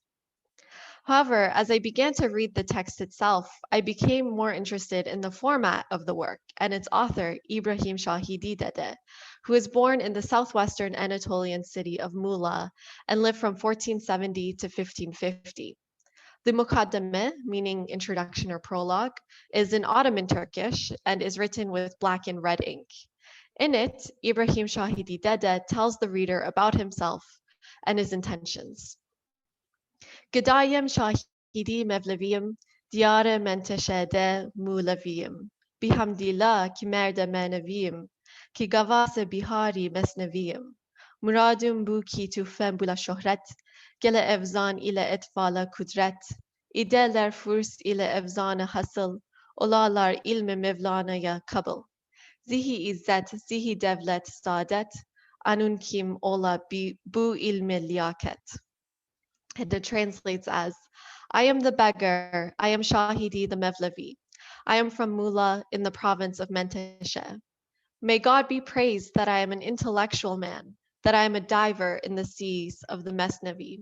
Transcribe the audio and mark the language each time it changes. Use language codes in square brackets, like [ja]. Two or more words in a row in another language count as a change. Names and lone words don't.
[en] However, as I began to read the text itself, I became more interested in the format of the work and its author, İbrahim Şāhidī, who was born in the southwestern Anatolian city of MELA and lived from 1470 to 1550. The Mukaddeme, meaning introduction or prologue, is in Ottoman Turkish and is written with black and red ink. In it, İbrahim Şāhidī tells the reader about himself and his intentions. [ota] Gıdayım Şāhidī Mevleviyim, Diyare Menteşe'de Muğleviyim. Bihamdillah ki merde meneviyim, ki gavase bihari mesneviyim. Muradum bu ki tufem bula şöhret, gele evzan ile etfala kudret. İdeler furs ile evzana hasıl, olalar ilmi mevlanaya kabul. Zihi izzet, zihi devlet saadet, anun kim ola bu ilmi liyaket. [en] And it translates as, I am the beggar, I am Şāhidī the Mevlevi. I am from MELA in the province of Menteşe. May God be praised that I am an intellectual man, that I am a diver in the seas of the Mesnevi.